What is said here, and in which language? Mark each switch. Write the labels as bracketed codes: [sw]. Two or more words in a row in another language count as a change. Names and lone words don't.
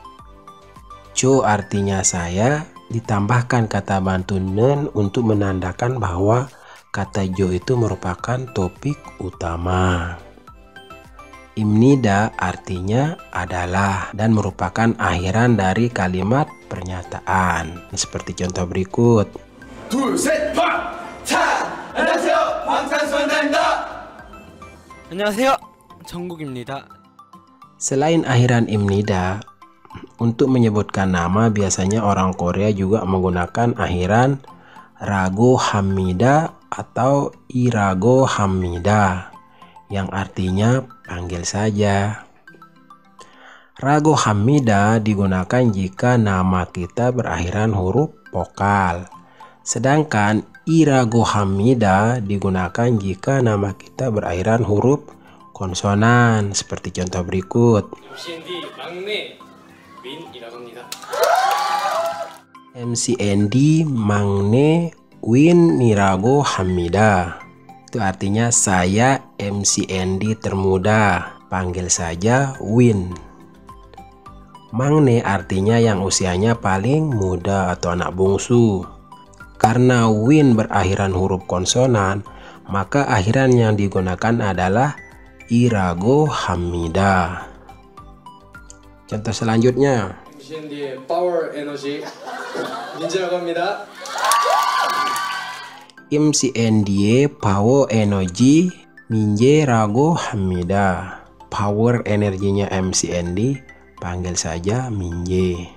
[id] Cho artinya saya, ditambahkan kata bantu nen untuk menandakan bahwa kata jo itu merupakan topik utama. Imnida artinya adalah dan merupakan akhiran dari kalimat pernyataan. Seperti contoh berikut. [ko] 둘, 셋, 팡! 차! 안녕하세요. 방탄소년단입니다. 안녕하세요. 정국입니다. [id] Selain akhiran imnida, untuk menyebutkan nama biasanya orang Korea juga menggunakan akhiran [ko] 라고 합니다 [id] atau [ko] 이라고 합니다 [id] yang artinya panggil saja. [ko] 라고 합니다 [id] digunakan jika nama kita berakhiran huruf vokal. Sedangkan [ko] 이라고 합니다 [id] digunakan jika nama kita berakhiran huruf konsonan. Seperti contoh berikut. [ko] MCND 막내 윈이라고 합니다. MCND 막내 윈이라고 합니다. [id] Itu artinya saya MCND termuda, panggil saja Win. Mangne artinya yang usianya paling muda atau anak bungsu. Karena Win berakhiran huruf konsonan, maka akhiran yang digunakan adalah [ko] 이라고 합니다. [id] Contoh selanjutnya. [ko] MCND의 파워 에너지 민재라고 합니다. MCND [en] Power Energy [ko] 민재라고 합니다. [id] Power energinya MCND, panggil saja Minje.